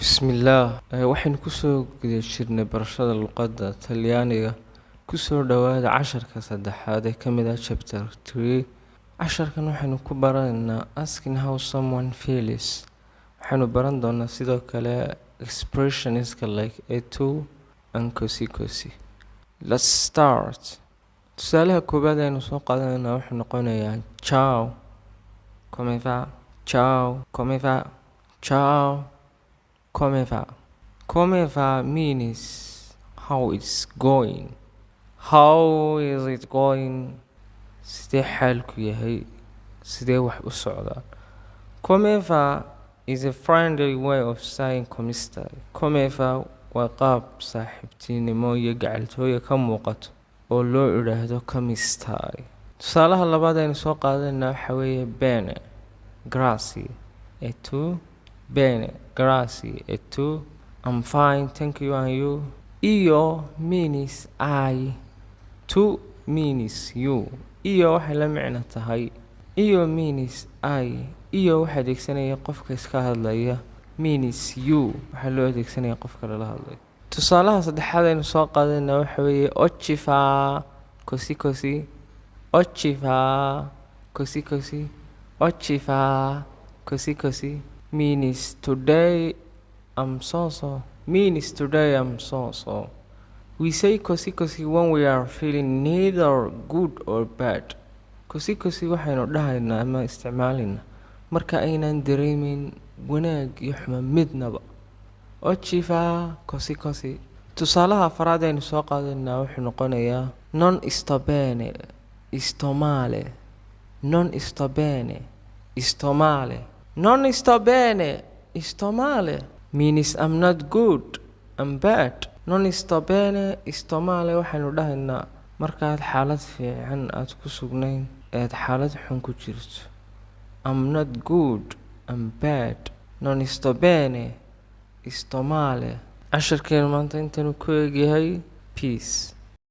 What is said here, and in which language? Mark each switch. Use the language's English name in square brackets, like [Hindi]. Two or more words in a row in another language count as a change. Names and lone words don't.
[Arabic] بسم الله [Somali] waxaynu kusoo guda jirnay barashada luqadda Talyaaniga kusoo dhawaada casharka saddexaad ee kamid ah chapter 3 casharkan waxaynu ku baranaynaa [English] asking how someone feels [Somali] waxaynu baran doonaa sidoo kale [English] expressions like etu and così let's start [Somali] tusaalaha koobaad aynu soo qaadanaynaa wuxuu noqonayaa [Italian] ciao come va ciao come va ciao come va. Come va [English] means how it's going. How is it going? [Somali] Sidee xaalku yahay? Sidee wax u socdaan? [Italian] Come va [English] is a friendly way of saying [Italian] come stai. Come va [Somali] waa qaab saaxiibtinimo iyo gacaltooyo ka muuqato oo loo yiraahdo [Italian] come stai. [Somali] Tusaalaha labaad aynu soo qaadanaynaa waxa weeye [Italian] bene, grazie, e tu? Bene, grazie, e tu? [English] I'm fine, thank you, and you? Io means I, tu means you. [Somali] Io waxay la micno tahay. [English] Io means I. [Somali] Io waxay adeegsanaya qofka iska hadlaya. [English] Means you. [Somali] Waxaa loo adeegsanaya qofka lala hadlayo. Tusaalaha saddexaad aynu soo qaadanaynaa waxa weeye [Italian] oggi fa così. Oggi fa così. Oggi fa così. [English] Means today I'm so. Means today I'm so. We say così when we are feeling neither good or bad. [Somali] Così waxaynu dhahaynaa ama isticmaalaynaa marka aynan dareemin wanaag iyo xumaan midnaba. [Italian] Oggi fa così. [Somali] Tusaalaha afraad aynu soo qaadanaynaa wuxuu noqonayaa [Italian] non sto bene, sto male. Non sto bene, sto male. Non sto bene, sto male [English] means I'm not good, I'm bad. [Italian] Non sto bene, sto male [Somali] waxaynu dhahaynaa markaad xaalad fiican aad ku sugnayn eed xaalad xun ku jirto. [English] I'm not good, I'm bad. [Italian] Non sto bene, sto male. [Somali] casharkeenu maanta intaanu ku eegyahay peace.